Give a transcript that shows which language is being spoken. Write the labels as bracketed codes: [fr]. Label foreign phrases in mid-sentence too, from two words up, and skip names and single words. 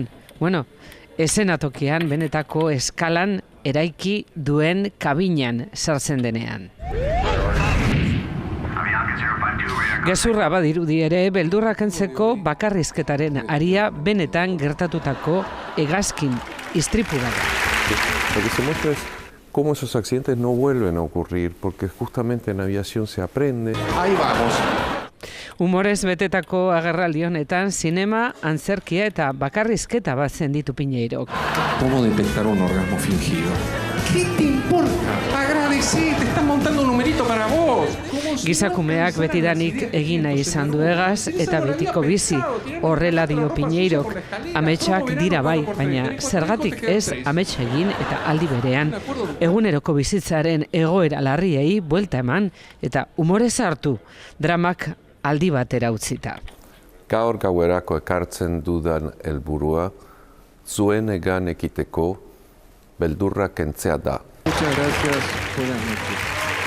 [eu] Eszenatokian benetako eskalan eraiki duen kabinan sartzen denean. Gezurra badirudi ere, beldurra kentzeko bakarrizketaren aria benetan gertatutako hegazkin istripu da. [es] Lo que se muestra es cómo esos accidentes no vuelven a ocurrir, porque justamente en aviación se aprende. Ahí vamos. [eu] Humorez betetako agerraldi honetan, zinema, antzerkia eta bakarrizketa batzen ditu Piñeirok. [es] ¿Cómo detectar un orgasmo fingido? ¿Qué te importa? Agradecí, te están montando un numerito para vos. [eu] Gizakumeak betidanik egin nahi izan du hegaz eta betiko bizi, horrela dio Piñeirok. Ametsak dira bai, baina zergatik ez amets egin eta aldi berean eguneroko bizitzaren egoera larriei buelta eman eta humorez hartu, dramak aldi batera utzita. Gaur gauerako ekartzen dudan helburua zuen egan ekiteko beldurra kentzea da. [es] Muchas gracias. Buenas noches.